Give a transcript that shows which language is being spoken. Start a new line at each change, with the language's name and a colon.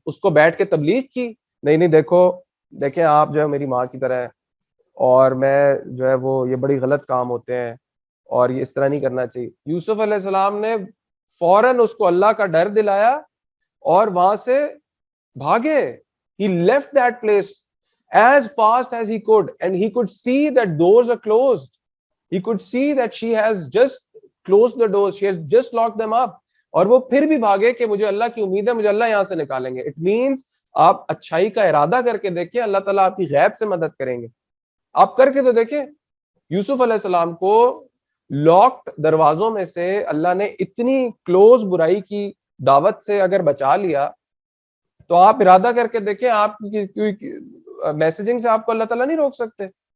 Hindi: उसको बैठ के तबलीग की, नहीं नहीं देखो, देखें आप जो है मेरी माँ की तरह है और मैं जो है वो, ये बड़ी गलत काम होते हैं और ये इस तरह नहीं करना चाहिए। यूसुफ अलैहिस्सलाम ने फौरन उसको अल्लाह का डर दिलाया और वहां से भागे।
English: He left that place as fast as he could and he could see that doors are closed. He could see that she has just closed the doors, she has just locked them up.
Hindi: और वो फिर भी भागे कि मुझे अल्लाह की उम्मीद है, मुझे अल्लाह यहां से निकालेंगे।
English: it means
Hindi: आप अच्छाई का इरादा करके देखिए, अल्लाह ताला आपकी गैब से मदद करेंगे। आप करके तो देखें। यूसुफ अलैहिस्सलाम को लॉक्ड दरवाजों में से अल्लाह ने इतनी क्लोज बुराई की दावत से अगर बचा लिया, तो आप इरादा करके देखें, आप मैसेजिंग से आपको अल्लाह ताला नहीं रोक सकते।